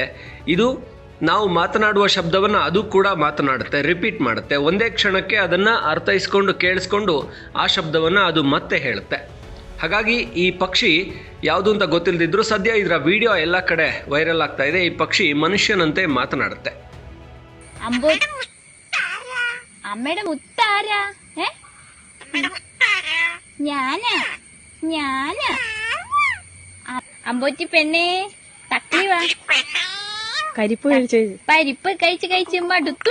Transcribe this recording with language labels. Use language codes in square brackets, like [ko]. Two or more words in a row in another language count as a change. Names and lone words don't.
[kn] ಇದು ನಾವು ಮಾತನಾಡುವ ಶಬ್ದವನ್ನು ಅದು ಕೂಡ ಮಾತನಾಡುತ್ತೆ, ರಿಪೀಟ್ ಮಾಡುತ್ತೆ. ಒಂದೇ ಕ್ಷಣಕ್ಕೆ ಅದನ್ನು ಅರ್ಥೈಸ್ಕೊಂಡು ಕೇಳಿಸ್ಕೊಂಡು ಆ ಶಬ್ದವನ್ನು ಅದು ಮತ್ತೆ ಹೇಳುತ್ತೆ. ಹಾಗಾಗಿ ಈ ಪಕ್ಷಿ ಯಾವುದು ಅಂತ ಗೊತ್ತಿಲ್ಲದಿದ್ರೂ ಸದ್ಯ ಇದರ ವಿಡಿಯೋ ಎಲ್ಲ ಕಡೆ ವೈರಲ್ ಆಗ್ತಾ ಇದೆ. ಈ ಪಕ್ಷಿ ಮನುಷ್ಯನಂತೆ ಮಾತನಾಡುತ್ತೆ. [ml] അമ്മയുടെ മുത്താരാ? ഞാനാ ഞാനാ. അമ്പോറ്റി പെണ്ണേ തക്കളി വാ. പരിപ്പ് കഴിച്ച് മടുത്തു.